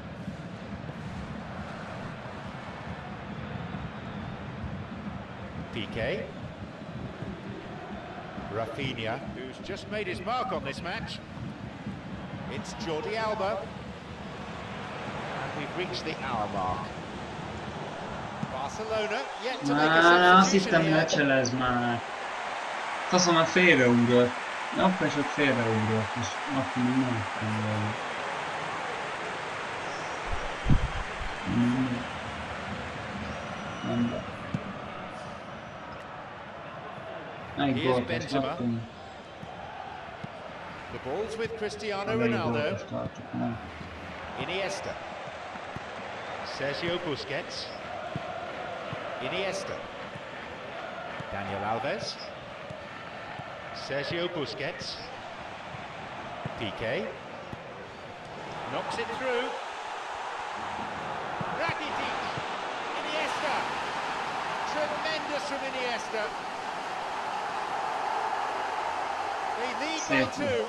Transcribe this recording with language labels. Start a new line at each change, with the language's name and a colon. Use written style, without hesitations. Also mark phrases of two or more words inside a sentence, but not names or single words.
English: PK. Rafinha, who's just made his mark on this match. It's Jordi Alba. And we've reached the hour mark. Barcelona yet to make a
Hungarian: Azt hittem,
English: substitution
Hungarian: hogy lecselez már. Faszom, már félreugrott. Akkor csak félreugrott, és akkor még nem tudtam volna. Nem be. Egy gólt azt kaptunk.
English: The ball's with Cristiano
Hungarian: Egy gólt
English: Ronaldo.
Hungarian: azt tartjuk meg.
English: Iniesta. Sergio Busquets. Iniesta. Daniel Alves. Sergio Busquets. PK. Knocks it through. Rakitic. Iniesta. Tremendous from Iniesta. They lead by 2.